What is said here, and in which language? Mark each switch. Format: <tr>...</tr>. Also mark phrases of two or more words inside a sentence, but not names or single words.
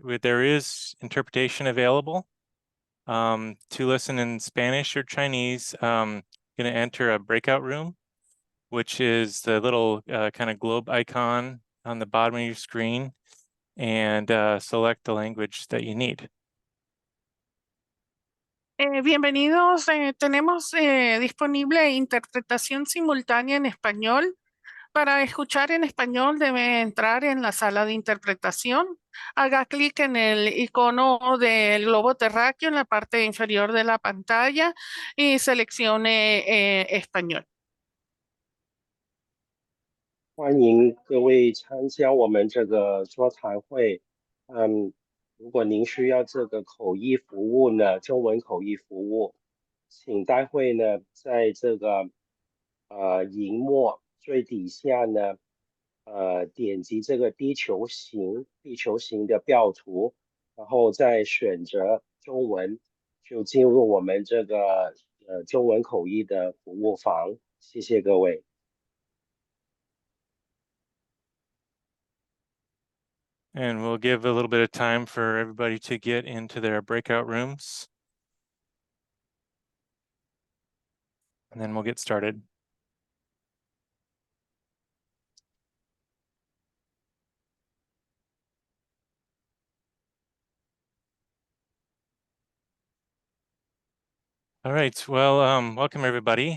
<en>There is interpretation available. To listen in Spanish or Chinese, going to enter a breakout room, which is the little kind of globe icon on the bottom of your screen, and select the language that you need.</en> <es>Bienvenidos, tenemos disponible interpretación simultánea en español. Para escuchar en español debe entrar en la sala de interpretación. Haga clic en el icono del globo terráqueo en la parte inferior de la pantalla y seleccione español.</es> <zh>欢迎各位参加我们这个座谈会。如果您需要这个口译服务呢，中文口译服务，请待会呢在这个荧幕最底下呢，点击这个地球形的标图，然后再选择中文，就进入我们这个中文口译的服务房。谢谢各位。</zh> <en>And we'll give a little bit of time for everybody to get into their breakout rooms. And then we'll get started. All right, well, welcome everybody.</en>